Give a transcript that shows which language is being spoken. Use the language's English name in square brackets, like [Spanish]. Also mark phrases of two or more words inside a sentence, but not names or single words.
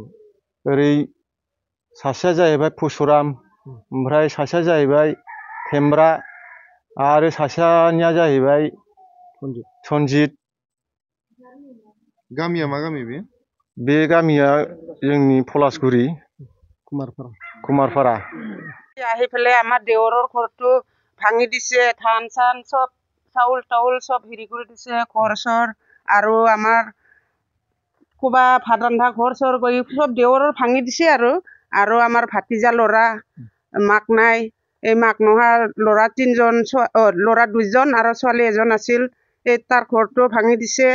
[Bodo] ओरै सासेया जाहैबाय पुसुराम, ओमफ्राय सासेया जाहैबाय थेमब्रा, आरो सासेनिया जाहैबाय सनजित। गामिया मा गामि बे? बे गामिया जोंनि पलासगुरि, कुमारपारा। [Assamese] আহি পেলাই আমাৰ দেৱৰৰ ঘৰটো ভাঙি দিছে, ধান চান চব চাউল তাউল চব হেৰি কৰি দিছে, ঘৰ চৰ আৰু আমাৰ ক'বা ভাত ৰন্ধা ঘৰ চৰ গৈ চব দেৱৰৰ ভাঙি দিছে আৰু আমাৰ ভাতিজা ল'ৰা মাক নাই, এই মাক নোহোৱা ল'ৰা 3জন, ল'ৰা 2জন আৰু ছোৱালী 1জন আছিল, এই তাৰ ঘৰটো ভাঙি দিছে।